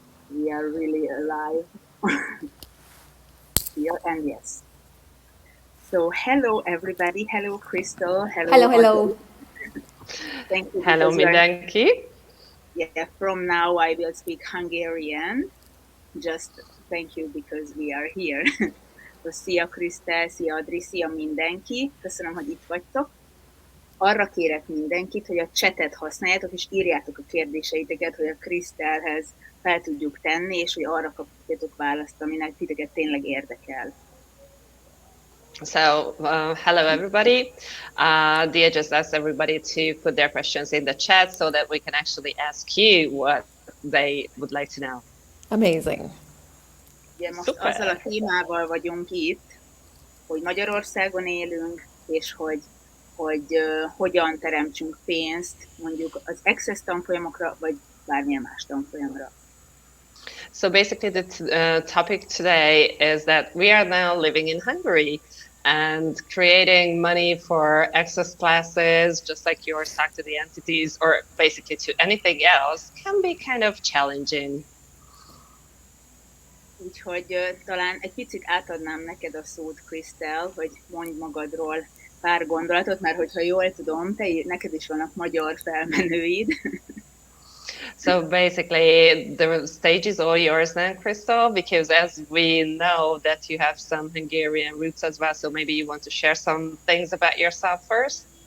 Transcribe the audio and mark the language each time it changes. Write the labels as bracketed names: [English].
[English] We are really alive here, and yes. So, hello, everybody. Hello, Crystal. Hello. Thank you. [Hungarian] Hello mindenki. [English] From now I will speak Hungarian. Just thank you because we are here. [Hungarian] So, szia, Krisztel, szia, Adri, szia mindenki. Köszönöm, hogy itt vagytok. Arra kérek mindenkit, hogy a chatet használjátok, és írjátok a kérdéseiteket, hogy a Krisztelhez fel tudjuk tenni, és hogy arra kapjatok választ, aminek titeket tényleg érdekel. [English] So, hello everybody. Dia just asked everybody to put their questions in the chat so that we can actually ask you what they would like to know. Amazing. [Hungarian] Ugye most azzal a témával vagyunk itt, hogy Magyarországon élünk, és hogy hogyan teremtsünk pénzt, mondjuk az Access tanfolyamokra, vagy bármilyen más tanfolyamra. [English] So basically the topic today is that we are now living in Hungary and creating money for access classes, just like yours, talk to the entities, or basically to anything else, can be kind of challenging. [Hungarian] Úgyhogy talán egy picit átadnám neked a szót, Krisztel, hogy mondj magadról pár gondolatot, mert hogyha jól tudom, neked is vannak magyar felmenőid. [English] So basically, the stage is all yours now, Crystal, because as we know that you have some Hungarian roots as well, so maybe you want to share some things about yourself first?